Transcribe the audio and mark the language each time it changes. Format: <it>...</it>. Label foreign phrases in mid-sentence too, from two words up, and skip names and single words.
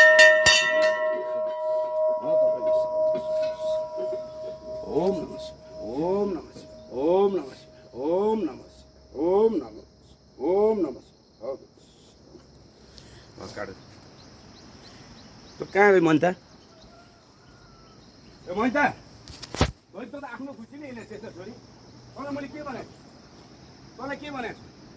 <sa>ओम नमः शिवाय, ओम नमः शिवाय, ओम नमः शिवाय, ओम नमः शिवाय, ओम नमः, ओम नमः शिवाय।</sa> <ne>काट त कहाँ गयो मन्ता? ए मन्ता, त आफ्नो खुसी नै हिँडेको छ छोरी। तँलाई मैले के भनेको छु? तँलाई के भनेको छु?</ne>